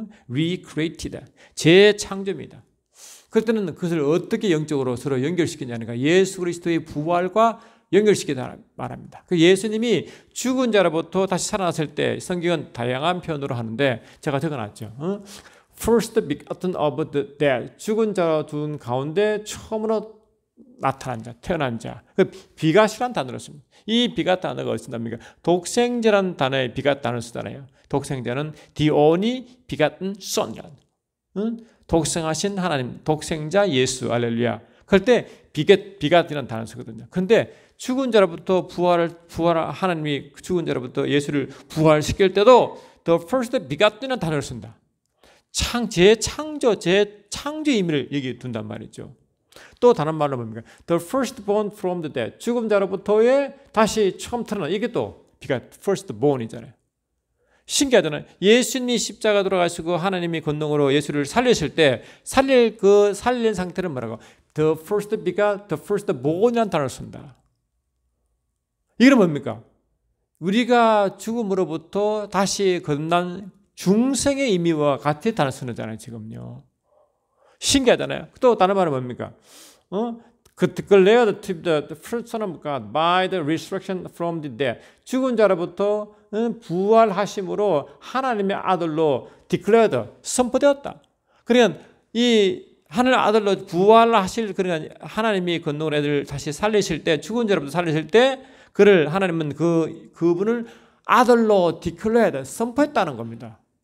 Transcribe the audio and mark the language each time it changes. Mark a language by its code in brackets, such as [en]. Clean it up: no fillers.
[en] recreated. [ko] 재창조입니다. 그럴 때는 그것을 어떻게 영적으로 서로 연결시키냐니까 예수 그리스도의 부활과 연결시키다 말합니다. 그 예수님이 죽은 자로부터 다시 살아났을 때 성경은 다양한 표현으로 하는데 제가 적어놨죠. [en] First begotten of the dead. [ko] 죽은 자 둔 가운데 처음으로 나타난 자, 태어난 자. 그 비갓이라는 단어를 씁니다. 이 비갓 단어가 어디서 납니까? 독생자라는 단어에 비갓 단어를 쓰잖아요. 독생자는 [en] the only begotten son이라는. [ko] 독생하신 하나님, 독생자 예수, 할렐루야. 그럴 때 비갓이라는 단어를 쓰거든요. 그런데 죽은 자로부터 하나님이 죽은 자로부터 예수를 부활시킬 때도 [en] the first begotten [ko] 단어를 쓴다. 재창조 의미를 여기 둔단 말이죠. 또 다른 말로 뭡니까? [en] The firstborn from the dead. [ko] 죽은 자로부터의 다시 처음 태어난 이게 또 firstborn이잖아요. 신기하잖아요. 예수님이 십자가 돌아가시고 하나님이 권능으로 예수를 살리실 때 살린 상태를 뭐라고? [en] The first begot, the firstborn이라는 [ko] 단어를 쓴다. 이건 뭡니까? 우리가 죽음으로부터 다시 거듭난 중생의 의미와 같이 단어 쓰는 거잖아요, 지금요. 신기하잖아요. 또 다른 말은 뭡니까? [en] declared to the first son of God by the resurrection from the dead. [ko] 죽은 자로부터 부활하심으로 하나님의 아들로 declared, 선포되었다. 그러니까 이 하늘 아들로 부활하실 그러니까 하나님이 권능으로 애들 다시 살리실 때 죽은 자로부터 살리실 때 그를 하나님은 그분을 아들로 declared, 선포했다는 겁니다.